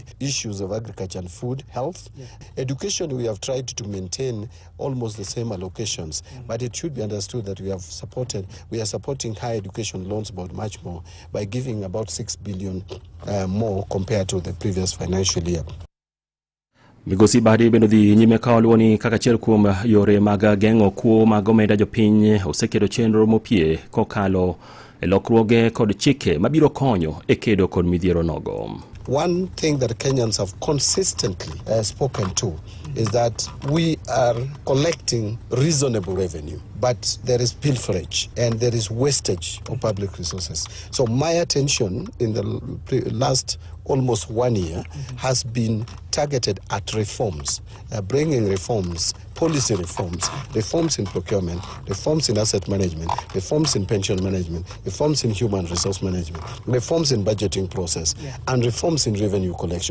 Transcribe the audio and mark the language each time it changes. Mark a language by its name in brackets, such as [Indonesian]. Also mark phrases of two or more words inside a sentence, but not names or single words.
[English] Issues of agriculture and food, health. Education, we have tried to maintain almost the same allocations, but it should be understood that we are supporting higher education loans about much more by giving about 6 billion more compared to the previous financial year. [Luo (Kenya and Tanzania)] Migosi Mbadi bende dhi nyime ka oluoni kaka achiel kuom yore mag geng'o kuo mag omenda jopiny oseketo chenro mopie kokalo e lokruoge kod chike mabiro konyo e kedo kod midhiero nogo. [English] One thing that Kenyans have consistently spoken to is that we are collecting reasonable revenue, but there is pilferage and there is wastage of public resources. So my attention in the last almost 1 year has been targeted at reforms, bringing reforms, policy reforms, reforms in procurement, reforms in asset management, reforms in pension management, reforms in human resource management, reforms in budgeting process, and reforms in revenue collection.